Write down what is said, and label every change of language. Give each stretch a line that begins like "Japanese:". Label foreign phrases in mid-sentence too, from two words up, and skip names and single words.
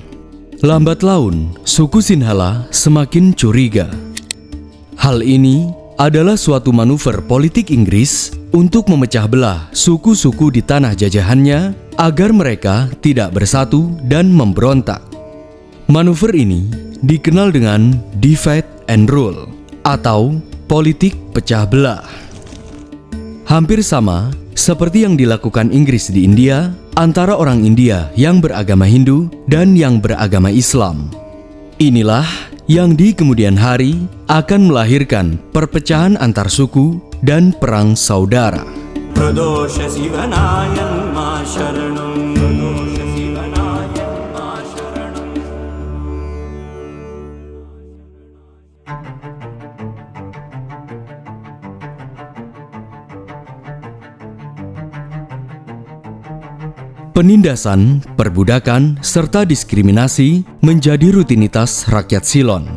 Indonesian: Lambat laun, suku Sinhala semakin curiga. Hal ini adalah suatu manuver politik Inggris untuk memecah belah suku-suku di tanah jajahannya agar mereka tidak bersatu dan memberontak. Manuver ini dikenal dengan
English: divide and rule
Indonesian: atau politik pecah belah. Hampir sama seperti yang dilakukan Inggris di India antara orang India yang beragama Hindu dan yang beragama Islam. Inilah yang di kemudian hari akan melahirkan perpecahan antar suku dan perang saudara.
Malayalam: പ്രദോഷ ശിവനായന്മാ ശരണം പ്രദോഷ ശിവനായന്മാ ശരണം
Indonesian: Penindasan, perbudakan, serta diskriminasi menjadi rutinitas rakyat Ceylon.